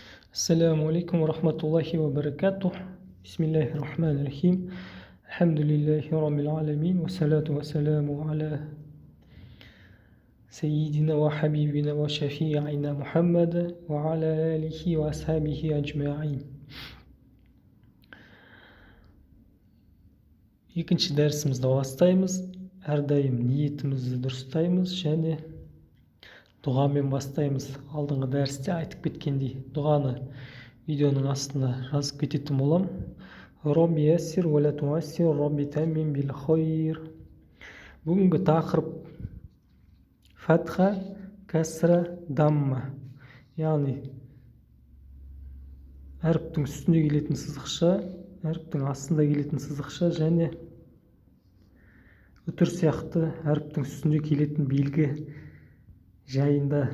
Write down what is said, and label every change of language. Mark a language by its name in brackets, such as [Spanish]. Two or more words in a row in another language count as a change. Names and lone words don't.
[Arabic] السلام عليكم ورحمة الله وبركاته. بسم الله الرحمن الرحيم. الحمد لله رب العالمين، والصلاة والسلام على سيدنا وحبيبنا وشفيعنا محمد وعلى آله وأصحابه أجمعين. [Kazakh] Екінші дәрісімізді бастаймыз. Әрдайым ниетімізді дұрыстаймыз және дұғамен бастаймыз. Алдыңғы дәрісте айтып кеткендей, дұғаны видеоның астына жазып кететін болам. [Arabic] رب يسر ولا تعسر، رب تمم بالخير. [Kazakh] Бүгінгі тақырып фатха, кәсра, дамма. Яғни әріптің үстінде келетін сызықша, әріптің астында келетін сызықша және үтір сияқты әріптің үстінде келетін белгі жайында.